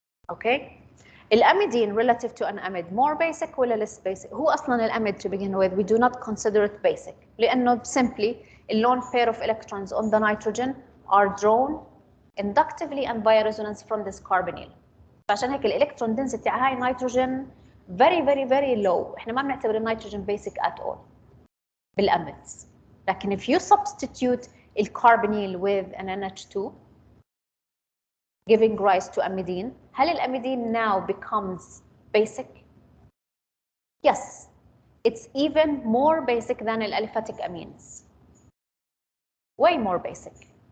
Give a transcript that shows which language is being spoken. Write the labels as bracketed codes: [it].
[en] Okay? الامidine relative to an amide more basic ولا less basic؟ [ar] هو اصلا [en] الامide to begin with we do not consider it basic لانه simply a lone pair of electrons on the nitrogen are drawn inductively and by resonance from this carbonyl. [ar] فعشان هيك الالكترون density على هاي النيتروجين [en] very low. [ar] احنا ما بنعتبر النيتروجين basic [en] at all [ar] بالamides. [en] لكن if you substitute الcarbonyl with an NH2 giving rise to amidine, هل الامidine now becomes basic? Yes, it's even more basic than aliphatic amines. Way more basic.